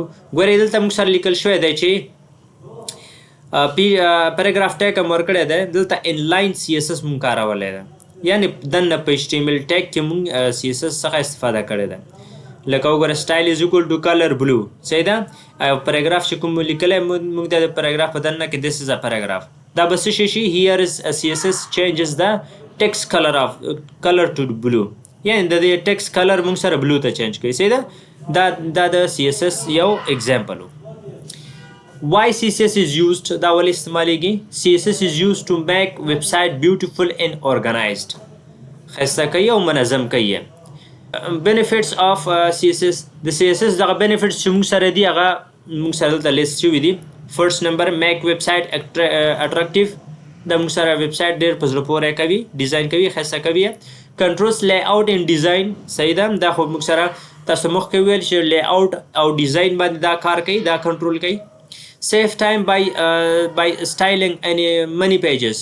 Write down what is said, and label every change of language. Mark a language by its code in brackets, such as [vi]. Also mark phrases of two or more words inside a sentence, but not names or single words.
[ps] ګورئ دلته موږ سره لیکل شوی دی چې [en] paragraph tag [ps] هم ورکړی دی، دلته [en] online CSS [ps] موږ کارولی ده، یعنې دننه په [en] HTML tag [ps] کې موږ سی اس اس څخه استفاده کړې ده. [en] لکه وګوره style is equal to color blue. [ps] صحیح ده. او پیراګراف چې کوم لیکلی موږ د پیراګراف په دننه کې [en] this is a paragraph. [ps] دا به څه شي [en] here is a CSS changes the text color to blue. [ps] یعنې د دې [en] text color [ps] موږ سره بلو ته چینج کوي. صحیح ده. دا د CSS یو اگزامپل و. [en] why CSS is used. [ps] دا ولې استعمالیږي. [en] CSS is used to make website beautiful and organized. [ps] ښایسته کوي او منظم کوي. [en] benefits of CSS. [ps] د CSS دغه benefits چې موږ سره دي هغه موږ سره دلته لیست شوي دي. [en] first number make website attractive. [ps] دا موږ سره ویب سایټ ډېر په زړه پورې کوي، ډیزاین کوي، ښایسته کوي. [en] controls layout and design. [ps] صحیح ده. دا خو موږ سره تاسو مخکې ویل چې لی آوټ او ډیزاین باندې دا کار کوي، دا کنټرول کوي. [en] save time by styling many pages.